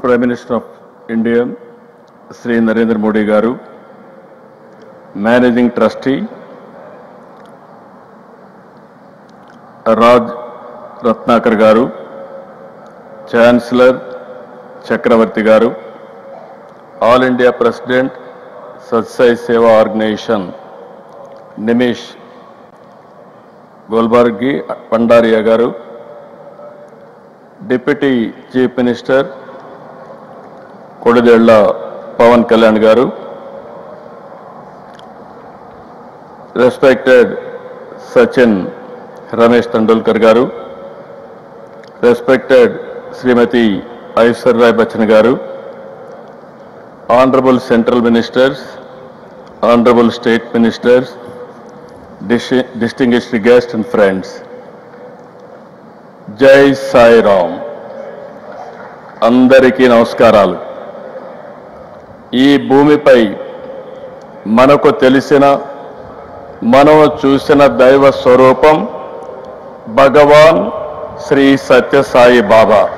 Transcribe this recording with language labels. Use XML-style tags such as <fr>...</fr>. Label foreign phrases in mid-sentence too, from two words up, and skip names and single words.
<en>Prime Minister of India, Sri Narendra Modi Garu, Managing Trustee, Raj Ratnakar Garu, Chancellor Chakravarti Garu, All India President, Satsai Seva Organization, Nimish Golbargi Pandaria Garu, Deputy Chief Minister, Kodadella Pawan Kalyan Garu, respected Sachin Ramesh Tendulkar Garu, respected Srimati Aishwarya Rai Bachchan Garu, Honorable Central Ministers, Honorable State Ministers, distinguished guests and friends.</en> <hi>Jai Sai Ram.</hi> <te>అందరికీ నమస్కారాలు. ఈ భూమిపై మనకు తెలిసిన మనం చూసిన దైవ స్వరూపం భగవాన్ శ్రీ సత్యసాయి బాబా.</te>